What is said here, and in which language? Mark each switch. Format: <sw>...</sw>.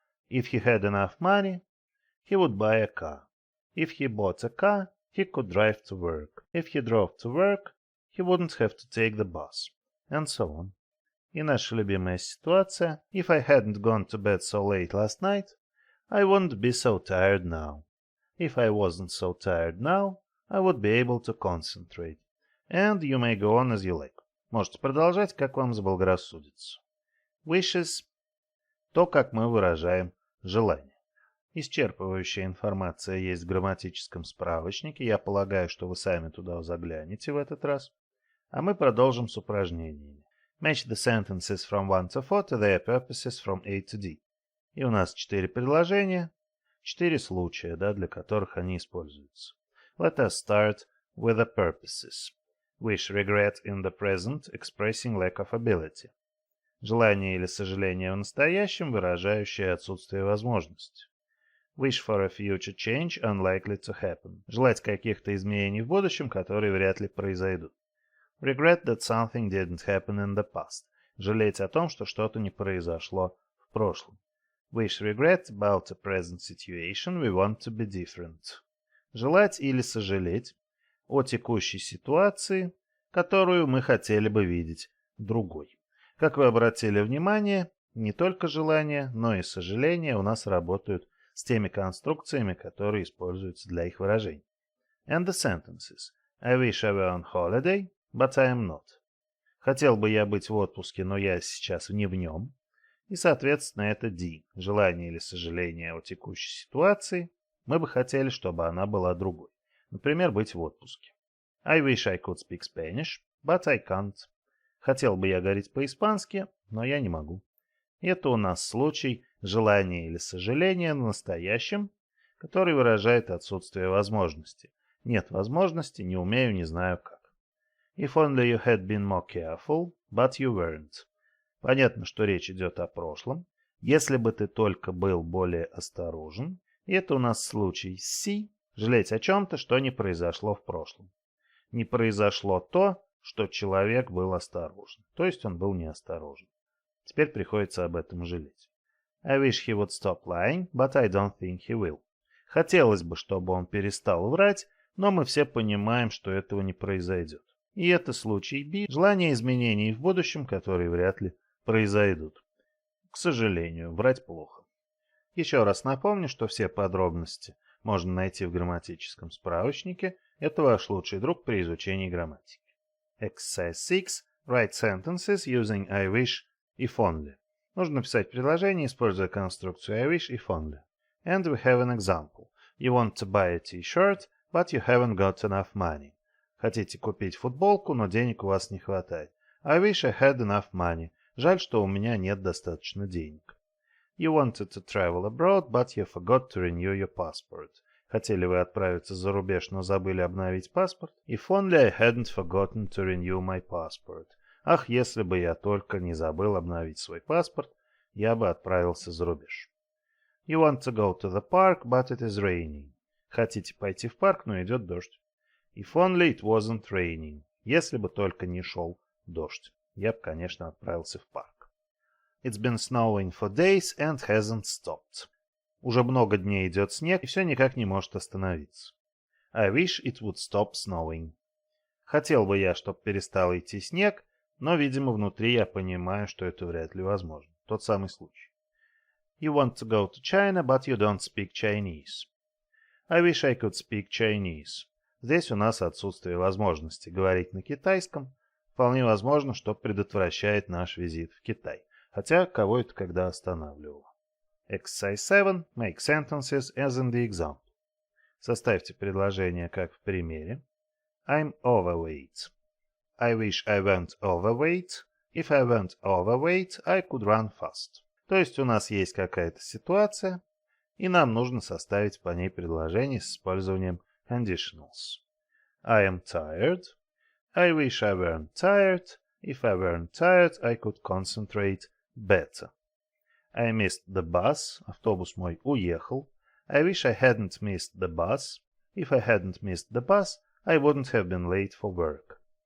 <en>If he had enough money, he would buy a car. If he bought a car, he could drive to work. If he drove to work, he wouldn't have to take the bus. And so on.</en> <ru>И наша любимая ситуация.</ru> <en>If I hadn't gone to bed so late last night, I wouldn't be so tired now. If I wasn't so tired now, I would be able to concentrate. And you may go on as you like.</en> <ru>Можете продолжать, как вам заблагорассудится. Wishes – то, как мы выражаем желание. Исчерпывающая информация есть в грамматическом справочнике. Я полагаю, что вы сами туда заглянете в этот раз. А мы продолжим с упражнениями.</ru> <en>Match the sentences from 1 to 4 to their purposes from A to D.</en> <ru>И у нас 4 предложения, 4 случая, для которых они используются.</ru> <en>Let us start with the purposes. Wish regret in the present, expressing lack of ability.</en> <ru>Желание или сожаление в настоящем, выражающее отсутствие возможности.</ru> <en>Wish for a future change unlikely to happen.</en> <ru>Желать каких-то изменений в будущем, которые вряд ли произойдут.</ru> <en>Regret that something didn't happen in the past.</en> <ru>Жалеть о том, что что-то не произошло в прошлом.</ru> <en>Wish regret about a present situation we want to be different.</en> <ru>Желать или сожалеть о текущей ситуации, которую мы хотели бы видеть другой. Как вы обратили внимание, не только желания, но и сожаления у нас работают с теми конструкциями, которые используются для их выражения.</ru> <en>And the sentences. I wish I were on holiday, but I am not.</en> <ru>Хотел бы я быть в отпуске, но я сейчас не в нем. И, соответственно, это D. Желание или сожаление о текущей ситуации. Мы бы хотели, чтобы она была другой. Например, быть в отпуске.</ru> <en>I wish I could speak Spanish, but I can't.</en> <ru>Хотел бы я говорить по-испански, но я не могу. Это у нас случай желания или сожаления на настоящем, который выражает отсутствие возможности. Нет возможности, не умею, не знаю как.</ru> <en>If only you had been more careful, but you weren't.</en> <ru>Понятно, что речь идет о прошлом. Если бы ты только был более осторожен. И это у нас случай C. Жалеть о чем-то, что не произошло в прошлом. Не произошло то, что человек был осторожен. То есть он был неосторожен. Теперь приходится об этом жалеть.</ru> <en>I wish he would stop lying, but I don't think he will.</en> <ru>Хотелось бы, чтобы он перестал врать, но мы все понимаем, что этого не произойдет. И это случай B. Желание изменений в будущем, которые вряд ли произойдут. К сожалению, врать плохо. Еще раз напомню, что все подробности можно найти в грамматическом справочнике. Это ваш лучший друг при изучении грамматики.</ru> <en>Exercise 6. Write sentences using I wish, if only.</en> <ru>Нужно написать предложение, используя конструкцию I wish, if only.</ru> <en>And we have an example. You want to buy a t-shirt, but you haven't got enough money.</en> <ru>Хотите купить футболку, но денег у вас не хватает.</ru> <en>I wish I had enough money.</en> <ru>Жаль, что у меня нет достаточно денег.</ru> <en>You wanted to travel abroad, but you forgot to renew your passport.</en> <ru>Хотели вы отправиться за рубеж, но забыли обновить паспорт?</ru> <en>If only I hadn't forgotten to renew my passport.</en> <ru>Ах, если бы я только не забыл обновить свой паспорт, я бы отправился за рубеж.</ru> <en>You want to go to the park, but it is raining.</en> <ru>Хотите пойти в парк, но идет дождь.</ru> <en>If only it wasn't raining.</en> <ru>Если бы только не шел дождь. Я бы, конечно, отправился в парк. It's been snowing for days and hasn't stopped. Уже много дней идет снег, и все никак не может остановиться. I wish it would stop snowing. Хотел бы я, чтобы перестал идти снег, но, видимо, внутри я понимаю, что это вряд ли возможно. Тот самый случай.</ru> <en>You want to go to China, but you don't speak Chinese. I wish I could speak Chinese.</en> <ru>Здесь у нас отсутствие возможности говорить на китайском. Вполне возможно, что предотвращает наш визит в Китай. Хотя, кого это когда останавливало.</ru> <en>Exercise 7. Make sentences as in the example.</en> <ru>Составьте предложение, как в примере.</ru> <en>I'm overweight. I wish I went overweight. If I went overweight, I could run fast.</en> <ru>То есть у нас есть какая-то ситуация, и нам нужно составить по ней предложение с использованием Conditionals.</ru> <en>I am tired. I wish I weren't tired. If I weren't tired, I could concentrate better. I missed the bus.</en> <ru>Автобус мой уехал.</ru> <en>I wish I hadn't missed the bus. If I hadn't missed the bus, I wouldn't have been late for work.</en>